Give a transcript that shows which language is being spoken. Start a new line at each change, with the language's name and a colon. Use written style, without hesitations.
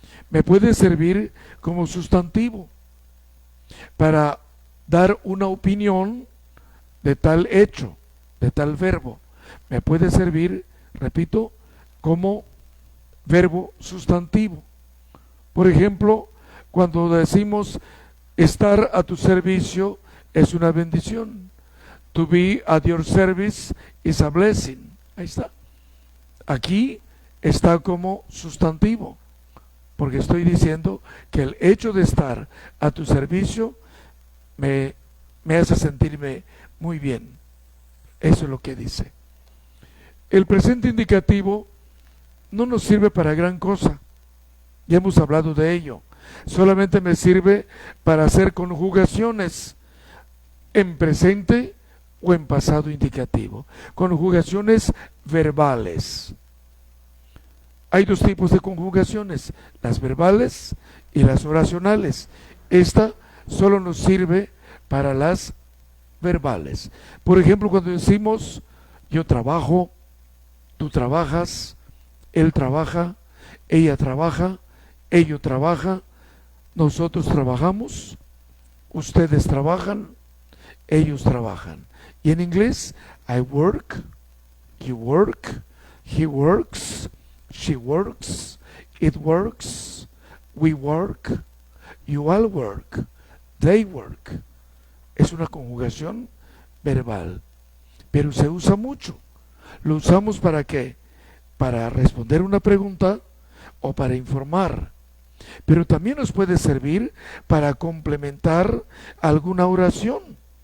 Spanish: Me puede servir como sustantivo para dar una opinión de tal hecho, de tal verbo. Me puede servir, repito, como verbo sustantivo. Por ejemplo, cuando decimos estar a tu servicio es una bendición.
English: To be at your service is a blessing.
Spanish: Ahí está. Aquí está como sustantivo, porque estoy diciendo que el hecho de estar a tu servicio me hace sentirme muy bien. Eso es lo que dice. El presente indicativo no nos sirve para gran cosa. Ya hemos hablado de ello. Solamente me sirve para hacer conjugaciones en presente o en pasado indicativo. Conjugaciones verbales. Hay dos tipos de conjugaciones, las verbales y las oracionales. Esta solo nos sirve para las verbales. Por ejemplo, cuando decimos yo trabajo, tú trabajas, él trabaja, ella trabaja, ello trabaja, nosotros trabajamos, ustedes trabajan, ellos trabajan. Y en inglés,
English: I work, you work, he works, she works, it works, we work, you all work, they work.
Spanish: Es una conjugación verbal, pero se usa mucho. Lo usamos ¿para qué? Para responder una pregunta o para informar. Pero también nos puede servir para complementar alguna oración.